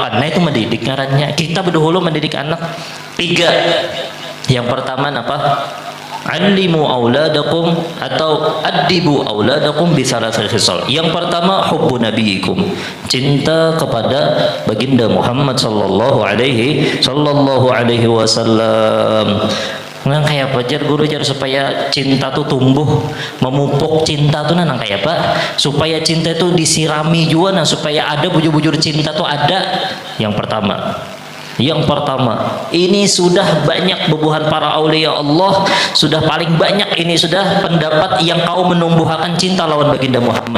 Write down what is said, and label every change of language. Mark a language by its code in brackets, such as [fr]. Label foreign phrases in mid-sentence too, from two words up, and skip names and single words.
[bjn] Nah itu mendidik ngarannya. Kita berdahulu mendidik anak. [id] 3. Yang pertama apa? [ar] علموا أولادكم أو أدبوا أولادكم بثلاث خصال. [id] Yang pertama [ar] حب نبيكم, [id] cinta kepada baginda Muhammad [ar] صلى الله عليه وسلم. [bjn] Nang kayak apa jar guru jar supaya cinta tuh tumbuh, memupuk cinta tuh nang kayak apa? [id] Supaya cinta itu disirami juga, nah supaya ada bujur-bujur cinta tuh ada. [bjn] Yang pertama, ini sudah banyak bubuhan para aulia Allah, sudah paling banyak ini sudah pendapat yang kau menumbuhkan cinta lawan baginda Muhammad.